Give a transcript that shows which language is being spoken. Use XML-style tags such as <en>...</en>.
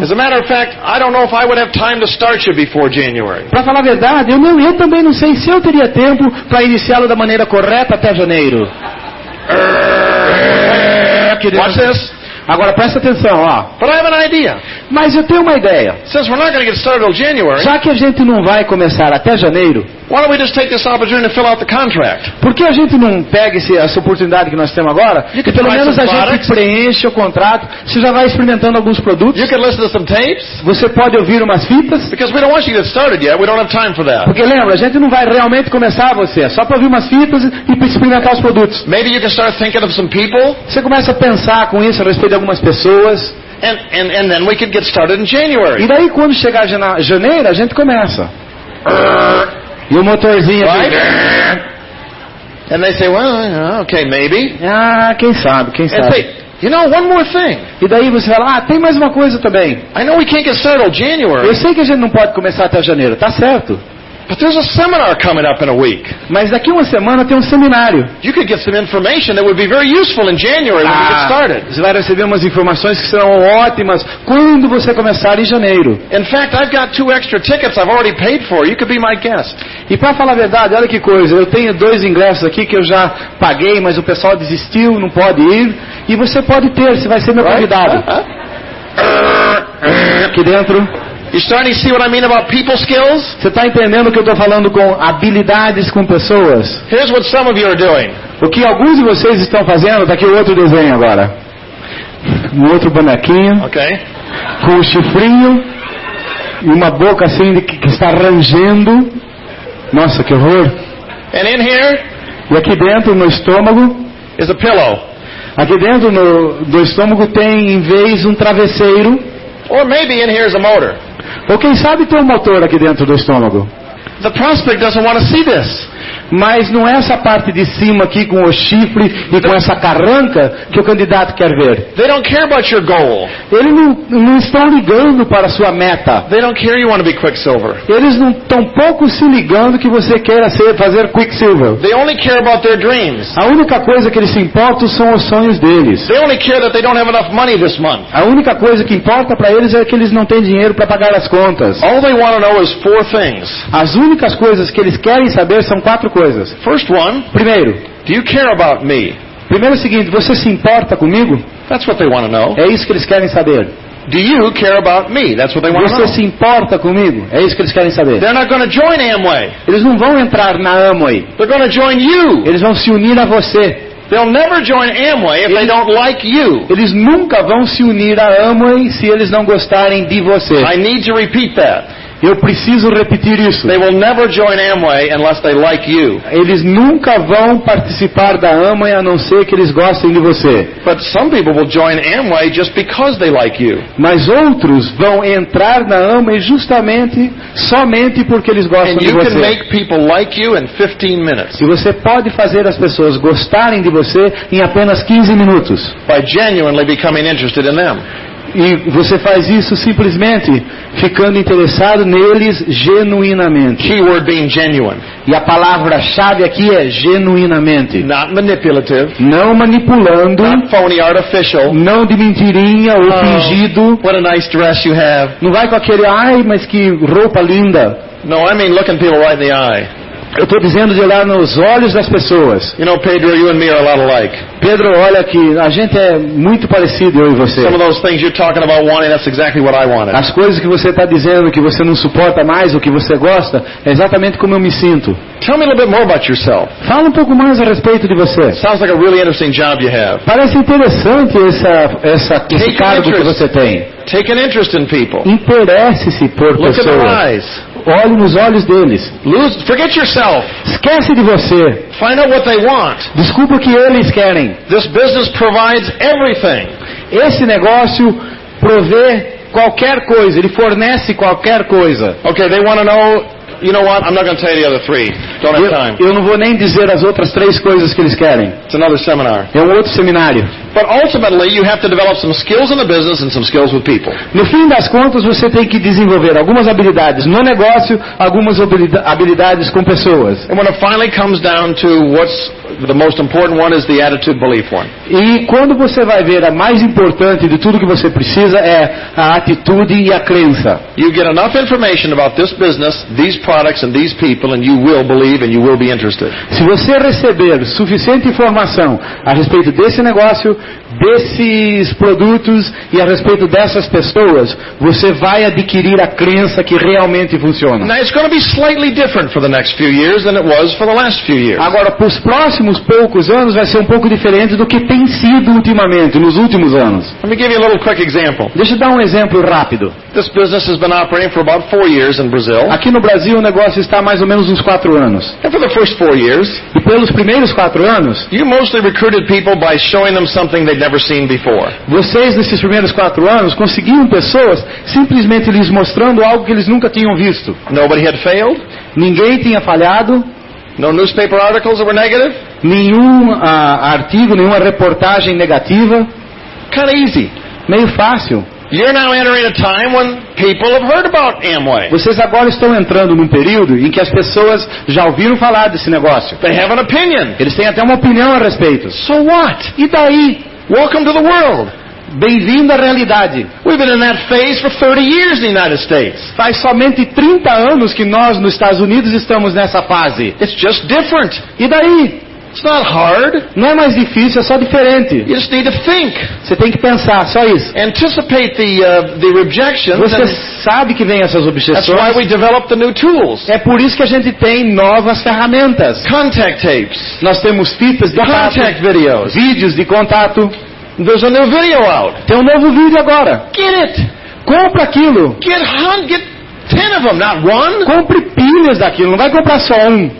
<en>As a matter of fact, I don't know if I would have time to start you before January.</en> <pt>Para falar a verdade, eu também não sei se eu teria tempo para iniciá-lo da maneira correta até janeiro.</pt> <en>Watch this.</en> <pt>Agora presta atenção, ó.</pt> <en>But I have an idea.</en> <pt>Mas eu tenho uma ideia.</pt> <en>Since we're not going to get started till January,</en> <pt>Já que a gente não vai começar até janeiro,</pt> <en>why don't we just take this opportunity to fill out the contract?</en> <pt>por que a gente não pega essa oportunidade que nós temos agora e pelo</pt> <en>try</en> <pt>menos</pt> <en>some</en> <pt>a gente</pt> <en>products.</en> <pt>preenche o contrato, você já vai experimentando alguns produtos,</pt> <en>You can listen to some tapes,</en> <pt>você pode ouvir umas fitas,</pt> <en>because we don't want you to get started yet. We don't have time for that.</en> <pt>porque lembra, a gente não vai realmente começar você, é só para ouvir umas fitas e para experimentar os produtos.</pt> <en>Maybe you can start thinking of some people,</en> <pt>Você começa a pensar com isso a respeito de algumas pessoas, and then we could get started in January. e daí quando chegar janeiro a gente começa. E o motorzinho aqui.</pt> <en>Right? And they say, well, okay, maybe.</en> <pt>Ah, quem sabe.</pt> <en>And say, you know, one more thing.</en> <pt>E daí você fala, ah, tem mais uma coisa também.</pt> <en>I know we can't get started till January,</en> <pt>Eu sei que a gente não pode começar até janeiro, tá certo.</pt> <en>but there's a seminar coming up in a week.</en> <pt>Mas daqui uma semana tem um seminário.</pt> <en>You could get some information that would be very useful in January when we get started.</en> <pt>Você vai receber umas informações que serão ótimas quando você começar em janeiro.</pt> <en>In fact, I've got 2 extra tickets I've already paid for. You could be my guest.</en> <pt>E para falar a verdade, olha que coisa, eu tenho 2 ingressos aqui que eu já paguei, mas o pessoal desistiu, não pode ir. E você pode ter, você vai ser meu convidado. Aqui dentro.</pt> <en>You starting to see what I mean about people skills?</en> <pt>Você está entendendo o que eu estou falando com habilidades com pessoas?</pt> <en>Here's what some of you are doing.</en> <pt>O que alguns de vocês estão fazendo, tá aqui o outro desenho agora. Um outro bonequinho,</pt> <en>Okay?</en> <pt>com um chifrinho e uma boca assim que está rangendo. Nossa, que horror.</pt> <en>And in here</en> <pt>E aqui dentro, no estômago,</pt> <en>is a pillow.</en> <pt>aqui dentro do estômago tem, em vez, um travesseiro.</pt> <en>Or maybe in here is a motor.</en> <pt>Ou quem sabe tem um motor aqui dentro do estômago.</pt> <en>The prospect doesn't want to see this.</en> <pt>Mas não é essa parte de cima aqui com o chifre e com essa carranca que o candidato quer ver.</pt> <en>They don't care about your goal.</en> <pt>Eles não estão ligando para a sua meta.</pt> <en>They don't care you want to be Quicksilver.</en> <pt>Eles não estão pouco se ligando que você queira fazer Quicksilver.</pt> <en>They only care about their dreams.</en> <pt>A única coisa que eles se importam são os sonhos deles.</pt> <en>They only care that they don't have enough money this month.</en> <pt>A única coisa que importa para eles é que eles não têm dinheiro para pagar as contas.</pt> <en>All they want to know is 4 things.</en> <pt>As únicas coisas que eles querem saber são 4 coisas.</pt> <en>First one,</en> <pt>Primeiro</pt> <en>do you care about me?</en> <pt>é o seguinte, você se importa comigo?</pt> <en>That's what they want to know.</en> <pt>É isso que eles querem saber.</pt> <en>Do you care about me? That's what they want to</en> <pt>Você</pt> <en>know.</en> <pt>se importa comigo? É isso que eles querem saber.</pt> <en>They're not going to join Amway.</en> <pt>Eles não vão entrar na Amway.</pt> <en>They're going to join you.</en> <pt>Eles vão se unir a você.</pt> <en>They'll never join Amway if they don't like you.</en> <pt>Eles nunca vão se unir a Amway se eles não gostarem de você.</pt> <en>I need to repeat that.</en> <pt>Eu preciso repetir isso.</pt> <en>They will never join Amway unless they like you.</en> <pt>Eles nunca vão participar da Amway a não ser que eles gostem de você.</pt> <en>But some people will join Amway just because they like you.</en> <pt>Mas outros vão entrar na Amway somente porque eles gostam</pt> <en>And</en> <pt>de</pt> <en>you can</en> <pt>você.</pt> <en>make people like you in 15 minutes</en> <pt>E você pode fazer as pessoas gostarem de você em apenas 15 minutos.</pt> <en>by genuinely becoming interested in them.</en> <pt>E você faz isso simplesmente ficando interessado neles genuinamente.</pt> <en>Keyword being genuine.</en> <pt>E a palavra-chave aqui é genuinamente.</pt> <en>Not manipulative.</en> <pt>Não manipulando,</pt> <en>Not phony artificial.</en> <pt>não de mentirinha ou fingido.</pt> <en>What a nice dress you have.</en> <pt>Não vai com aquele, ai, mas que roupa linda.</pt> <en>No, I mean looking people right in the eye.</en> <pt>Eu estou dizendo de olhar nos olhos das pessoas.</pt> <en>You know, Pedro, you and me are a lot alike.</en> <pt>Pedro, olha que a gente é muito parecido, eu e você.</pt> <en>Some of those things you're talking about wanting, that's exactly what I wanted.</en> <pt>As coisas que você está dizendo que você não suporta mais, o que você gosta, é exatamente como eu me sinto.</pt> <en>Tell me a little bit more about yourself.</en> <pt>Fala um pouco mais a respeito de você.</pt> <en>Sounds like a really interesting job you have.</en> <pt>Parece interessante esse</pt> <en>Take</en> <pt>cargo que</pt> <en>interest.</en> <pt>você tem.</pt> <en>Take an interest in people.</en> <pt>Interesse-se por</pt> <en>Look at their</en> <pt>pessoas.</pt> <en>eyes.</en> <pt>Olhe nos olhos deles.</pt> <en>Forget yourself.</en> <pt>Esquece de você.</pt> <en>Find out what they want.</en> <pt>Desculpa o que eles querem.</pt> <en>This business provides everything.</en> <pt>Esse negócio provê qualquer coisa. Ele fornece qualquer coisa.</pt> <en>Okay, they want to know, you know what? I'm not going to tell you the other 3. Don't have time.</en> <pt>Eu não vou nem dizer as outras 3 coisas que eles querem.</pt> <en>It's another seminar.</en> <pt>É um outro seminário.</pt> <en>But ultimately, you have to develop some skills in the business and some skills with people.</en> <pt>No fim das contas, você tem que desenvolver algumas habilidades no negócio, algumas habilidades com pessoas.</pt> <en>And when it finally comes down to what's the most important one is the attitude belief one.</en> <pt>E quando você vai ver a mais importante de tudo que você precisa é a atitude e a crença.</pt> <en>You get enough information about this business, these products and these people and you will believe and you will be interested.</en> <pt>Se você receber suficiente informação a respeito desse negócio, desses produtos e a respeito dessas pessoas, você vai adquirir a crença que realmente funciona.</pt> <en>Now it's going to be slightly different for the next few years than it was for the last few years.</en> <pt>Agora, para os próximos poucos anos vai ser um pouco diferente do que tem sido ultimamente, nos últimos anos.</pt> <en>Let me give you a little quick example.</en> <pt>Deixa eu dar um exemplo rápido.</pt> <en>This business has been operating for about 4 years in Brazil.</en> <pt>Aqui no Brasil o negócio está há mais ou menos uns 4 anos.</pt> <en>And for the first 4 years,</en> <pt>E pelos primeiros 4 anos,</pt> <en>you mostly recruited people by showing them something they'd never seen before.</en> <pt>vocês nesses primeiros 4 anos conseguiam pessoas simplesmente lhes mostrando algo que eles nunca tinham visto.</pt> <en>Nobody had failed.</en> <pt>Ninguém tinha falhado,</pt> <en>No newspaper articles that were negative.</en> <pt>nenhum artigo, nenhuma reportagem negativa.</pt> <en>Kind of easy.</en> <pt>Meio fácil.</pt> <en>You're now entering a time when people have heard about Amway.</en> <pt>Vocês agora estão entrando num período em que as pessoas já ouviram falar desse negócio.</pt> <en>They have an opinion.</en> <pt>Eles têm até uma opinião a respeito.</pt> <en>So what?</en> <pt>E daí?</pt> <en>Welcome to the world.</en> <pt>Bem-vindo à realidade.</pt> <en>We've been in that phase for 30 years in the United States.</en> <pt>Faz somente 30 anos que nós, nos Estados Unidos, estamos nessa fase.</pt> <en>It's just different.</en> <pt>E daí?</pt> <en>It's not hard.</en> <pt>Não é mais difícil, é só diferente.</pt> <en>You just need to think.</en> <pt>Você tem que pensar, só isso.</pt> <en>Anticipate the rejections.</en> <pt>Você</pt> <en>And</en> <pt>sabe que vem essas</pt> <en>that's</en> <pt>objeções.</pt> <en>why we develop the new tools.</en> <pt>É por isso que a gente tem novas ferramentas.</pt> <en>Contact tapes.</en> <pt>Nós temos fitas de contato,</pt> <en>Contact videos.</en> <pt>vídeos de contato.</pt> <en>There's a new video out.</en> <pt>Tem um novo vídeo agora.</pt> <en>Get it.</en> <pt>Compra aquilo.</pt> <en>Get 10 of them, not one.</en> <pt>Compre pilhas daquilo, não vai comprar só um.</pt>